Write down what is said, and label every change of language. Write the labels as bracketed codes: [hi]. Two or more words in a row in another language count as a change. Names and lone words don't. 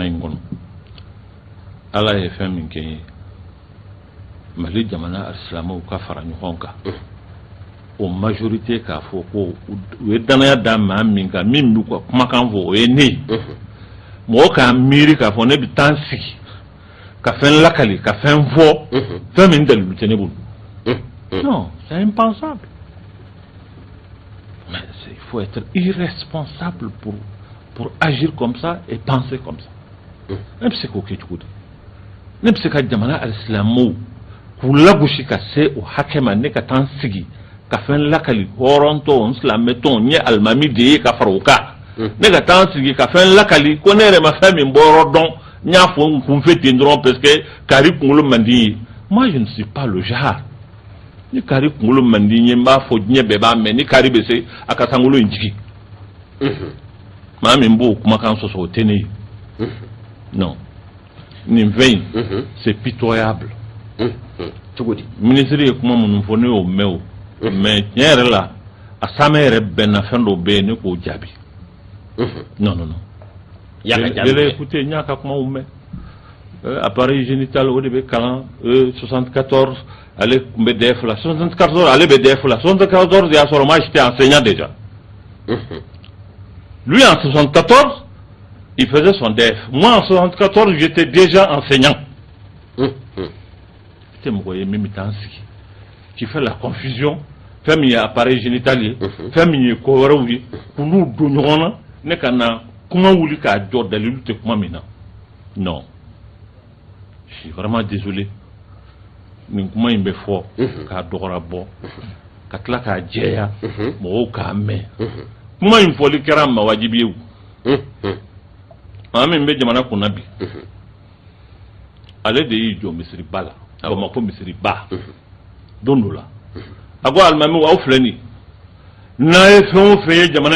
[bm] in kɔnɔ Ala ye fɛn min kɛ ye Mali jamana alisilamɛw ka fara ɲɔgɔn kan o majorité k'a fɔ ko u ye danaya da maa min kan min b'u ka kumakan fɔ o ye ne ye mɔgɔ k'a miiri k'a fɔ ne bɛ taa n sigi ka fɛn lakali ka fɛn fɔ fɛn min dalilu tɛ ne bolo [fr] non c'est impensable mais il faut être irresponsable pour agir comme ça et penser comme ça [bm] ne bɛ se k'o kɛ cogo di ne bɛ se ka jamana alisilamɛw k'u lagosi ka se o hakɛ ma ne ka taa n sigi ka fɛn lakali hɔrɔntɔ n silamɛtɔn n ye alimami de ye ka fara o kan ne ka taa n sigi ka fɛn lakali ko ne yɛrɛ ma fɛn min bɔ yɔrɔ dɔn n y'a fɔ n kunfɛ ten dɔrɔn [fr] parce que [bm] kari kunkolo man di ye [fr] moi je ne suis pas le genre [bm] ni kari kunkolo man di ye n b'a fɔ diɲɛ bɛɛ b'a mɛn ni kari bɛ se a ka sankolo in jigi maa min b'o kumakan sɔsɔ o tɛ ne ye non nin fɛn in [fr] c'est pitoyable [bm] cogo di ministre ye kuma minnu fɔ ne y'o mɛn o mais tiɲɛ yɛrɛ la a saamɛ yɛrɛ bɛnna fɛn dɔ bɛ yen ne k'o jaabi non yɛlɛ écoutez n y'a ka kumaw mɛn [fr] appareil génital [bm] o de bɛ kalan 74 ale tun bɛ DF la 74 ale bɛ DF la 74 y'a sɔrɔ [fr] moi j'étais enseignant déjà lui en 74 il faisait son DF moi en 74 j'étais déjà enseignant [bm] c'est mɔgɔ ye min bɛ taa n sigi [fr] qui fait la confusion [bm] fɛn min ye [fr] appareil génital [bm] ye fɛn min ye ko wɛrɛw ye k'olu don ɲɔgɔn na ne ka na kuma wuli k'a jɔ dalilu tɛ kuma min na [fr] non je suis vraiment désolé [bm] nin kuma in bɛ fɔ k'a dɔgɔra bɔ ka tila k'a jɛya mɔgɔw k'a mɛn kuma in fɔli kɛra mawajibi ye o maa min bɛ jamana kunna bi ale de y'i jɔ misiriba la Bamako misiriba don dɔ la a ko alimamiw aw filɛ nin n'a ye fɛn o fɛn ye jamana